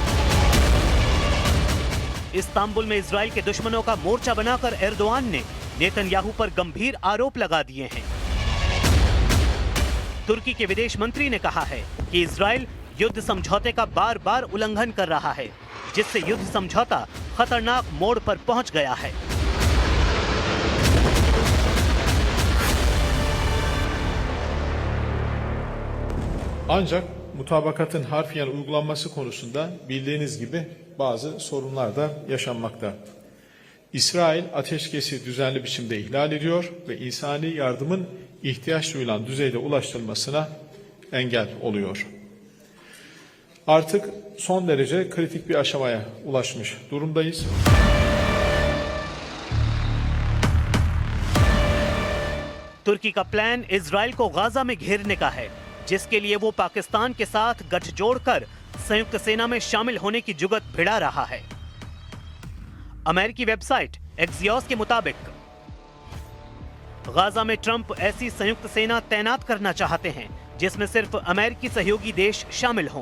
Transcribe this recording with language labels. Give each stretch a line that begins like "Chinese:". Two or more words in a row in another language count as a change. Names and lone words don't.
Hindi: इस्तांबुल में इजराइल के दुश्मनों का मोर्चा बनाकर एर्दोगान ने नेतन्याहू पर गंभीर आरोप लगा दिए हैं। तुर्की के विदेश मंत्री ने कहा है कि इजराइल युद्ध समझौते का बार-बार उल्लंघन कर रहा है, जिससे युद्ध समझौता खतरनाक मोड़ पर पहुंच गया है।
Turkish: Ancak mutabakatın harfiyen uygulanması konusunda bildiğiniz gibi bazı sorunlar da yaşanmakta. İsrail ateşkesi düzenli biçimde ihlal ediyor ve insani yardımın ihtiyaç duyulan düzeyde ulaştırılmasına engel oluyor. Artık son derece kritik bir aşamaya ulaşmış durumdayız.
Hindi: तुर्की का प्लान इजराइल को गाजा में घेरने का है, जिसके लिए वो पाकिस्तान के साथ गठजोड़ कर संयुक्त सेना में शामिल होने की जुगत भिड़ा रहा है। अमेरिकी वेबसाइट एक्सियोस के मुताबिक गाजा में ट्रंप ऐसी संयुक्त सेना तैनात करना चाहते हैं जिसमें सिर्फ अमेरिकी सहयोगी देश शामिल हों।